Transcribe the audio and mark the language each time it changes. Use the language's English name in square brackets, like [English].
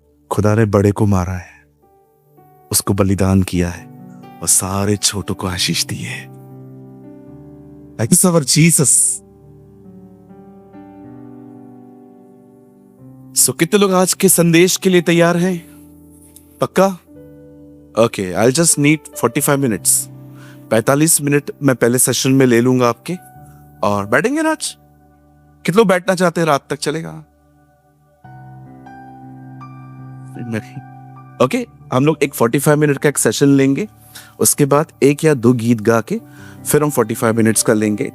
[Hindi] खुदा ने बड़े को मारा है, उसको बलिदान किया है, और सारे छोटों को आशीष दी है। [English] Thanks our Jesus. [Hindi] So कितने लोग आज के संदेश के लिए तैयार हैं? पक्का? [English] Okay, I'll just need 45 minutes. [Hindi] 45 minute मैं पहले सेशन में ले लूंगा आपके, और बैठेंगे ना आज? कितने लोग बैठना चाहते हैं? रात तक चलेगा? ओके, हम लोग एक 45 मिनट का एक सेशन लेंगे, उसके बाद 1 या 2 गीत गा के फिर हम 45 मिनट्स का लेंगे।